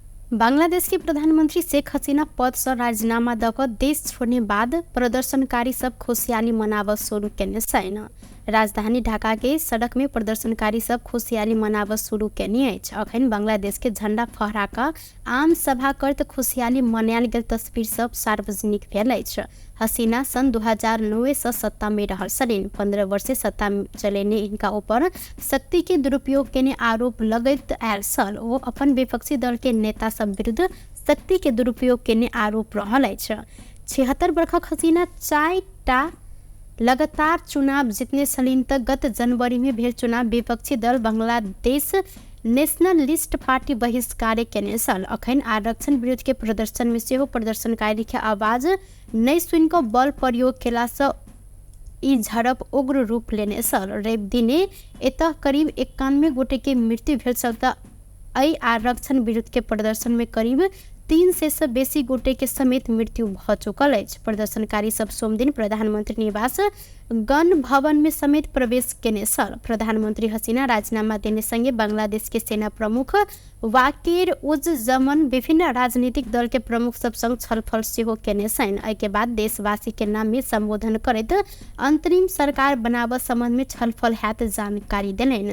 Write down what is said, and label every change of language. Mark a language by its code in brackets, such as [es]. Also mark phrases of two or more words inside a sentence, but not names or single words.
[mai] बांग्लादेश के प्रधानमंत्री शेख हसीना पद से राजीनामा दक देश छोड़ने बाद प्रदर्शनकारी सब खुशहाली मनाव शुरू करने छैन। राजधानी ढाका के सड़क में प्रदर्शनकारी सब खुशहाली मनाव शुरू करने अछि। अखन बांग्लादेश के झंडा फहराकर आम सभा करत खुशहाली मनायल गेल तस्वीर सब सार्वजनिक भेल अछि। हसीना सन 2009 से सत्ता में रहल छलीन। 15 वर्ष से सत्ता चलेने इनका ऊपर शक्ति के दुरुपयोग केने आरोप लगैत आयल छल। ओ अपन विपक्षी दल के नेता सब विरुद्ध शक्ति के दुरुपयोग केने आरोप रहल अछि। 76 वर्षक हसीना 4टा लगातार चुनाव जीतने छलीन त गत जनवरी में भेल चुनाव विपक्षी दल बांग्लादेश नेशनलिस्ट पार्टी बहिष्कार केने छल। अखन आरक्षण विरोध के प्रदर्शन में सेहो प्रदर्शनकारी के आवाज नहीं सुनिक बल प्रयोग केला से ई झड़प उग्र रूप लेने छल। रवि दिने एतः करीब 91 गोटे के मृत्यु भेल छल त एहि आरक्षण विरोध के प्रदर्शन में करीब 300 से बेसी गोटे के समेत मृत्यु भ चुकल अछि। प्रदर्शनकारी सब सोम दिन प्रधानमंत्री निवास गण भवन में समेत प्रवेश केने छल। प्रधानमंत्री हसीना राजीनामा देने संगे बांग्लादेश के सेना प्रमुख वाकिर उज जमन विभिन्न राजनीतिक दल के प्रमुख सब संग छलफल सेहो केने छन्। एहि के बाद देशवासी के नाम में संबोधन करैत अंतरिम सरकार बनाब संबंध में छलफल हैत जानकारी देलनि।